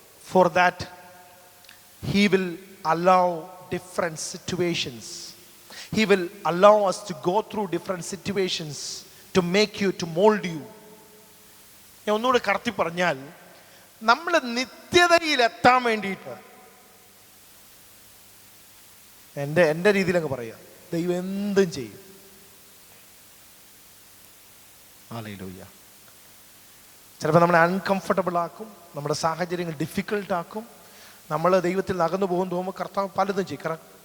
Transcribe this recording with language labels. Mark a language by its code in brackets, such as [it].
[en] For that he will allow different situations. He will allow us to go through different situations to make you, to mold you. [ml] ഞാൻ ഒന്നുകൂടെ കടത്തി പറഞ്ഞാൽ, നമ്മൾ നിത്യതയിൽ എത്താൻ വേണ്ടിയിട്ട്, എൻ്റെ രീതിയിലങ്ങ് പറയുക, ദൈവം എന്തും ചെയ്യും. ഹല്ലേലൂയ. ചിലപ്പോൾ നമ്മളെ അൺകംഫർട്ടബിൾ ആക്കും, നമ്മുടെ സാഹചര്യങ്ങൾ ഡിഫിക്കൽട്ടാക്കും, നമ്മൾ ദൈവത്തിൽ അകന്നു പോകും തോന്നുമ്പോൾ കർത്താവ് പലതും ചെയ്യും.